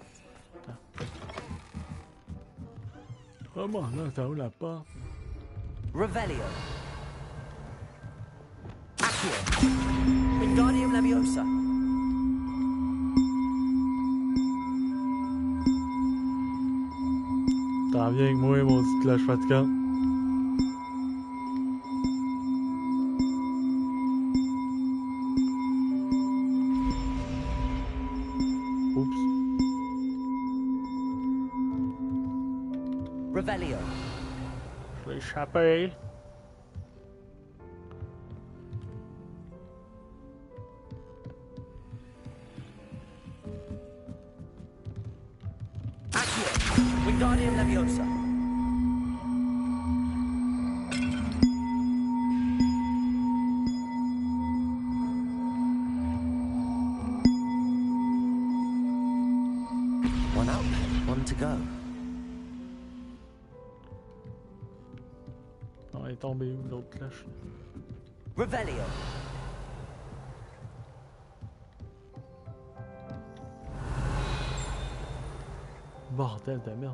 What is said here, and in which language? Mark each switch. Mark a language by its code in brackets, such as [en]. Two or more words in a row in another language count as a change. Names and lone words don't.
[fr] Comment là, t'as où la porte? Revelio. Accio. Wingardium Leviosa. T'en viens avec moi, mon petit cloche fatigant. Revelio. Je vais échapper. Accio. Wingardium Leviosa. [en] One up, one to go. [fr] Oh, elle est tombée où l'autre cloche? Revelio. Bordel de merde.